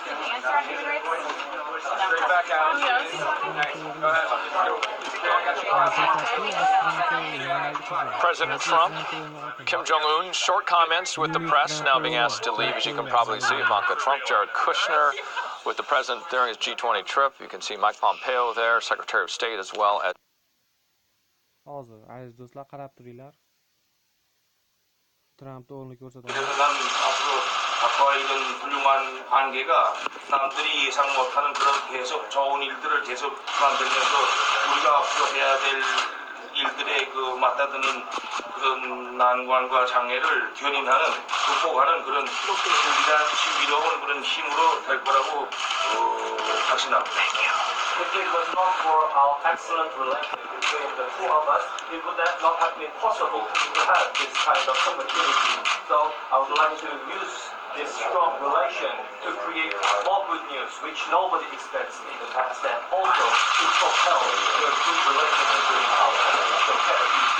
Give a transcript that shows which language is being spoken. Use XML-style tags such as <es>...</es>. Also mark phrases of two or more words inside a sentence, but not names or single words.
<en>Straight back out. Go ahead. President Trump, Kim Jong-un, short comments with the press, now being asked to leave, as you can probably see. Ivanka Trump, Jared Kushner with the president during his G20 trip. You can see Mike Pompeo there, Secretary of State, as well as...</en> <uz>Hozir aziz do'stlar qarab turinglar. Trampni o'g'lini ko'rsataman.</uz> <ko>난 앞으로 박과와 이런 훌륭한 관계가 남들이 예상 못하는 그런 계속 좋은 일들을 계속 만들면서 우리가 앞으로 해야 될 일들에 맞다드는 그런 난관과 장애를 견인하는 극복하는 그런 신비로운 그런 힘으로 될 거라고 확신합니다.</ko> <en>If it was not for our excellent relations between the two of us, it would not have been possible to have this kind of opportunity. So I would like to use this strong relation to create more good news, which nobody expects in the past, and also to propel the good relationship with our country.</en>